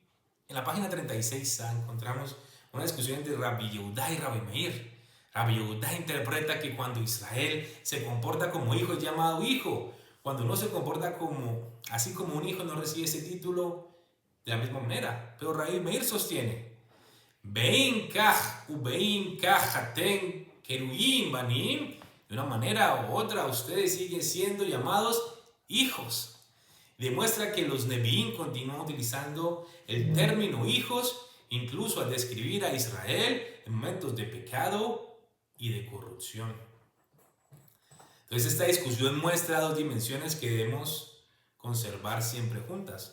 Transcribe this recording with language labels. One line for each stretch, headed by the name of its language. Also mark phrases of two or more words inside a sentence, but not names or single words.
Spanish: En la página 36 encontramos una discusión entre Rabbi Yehuda y Rabbi Meir. Rabbi Yehuda interpreta que cuando Israel se comporta como hijo es llamado hijo. Cuando no se comporta así como un hijo no recibe ese título de la misma manera. Pero Rabbi Meir sostiene:
Hebrew: בין כך ובין כך אתם קרויים בנים.
Spanish: De una manera u otra ustedes siguen siendo llamados hijos. Demuestra que los Nevi'im continúan utilizando el término hijos incluso al describir a Israel en momentos de pecado y de corrupción. Entonces esta discusión muestra dos dimensiones que debemos conservar siempre juntas.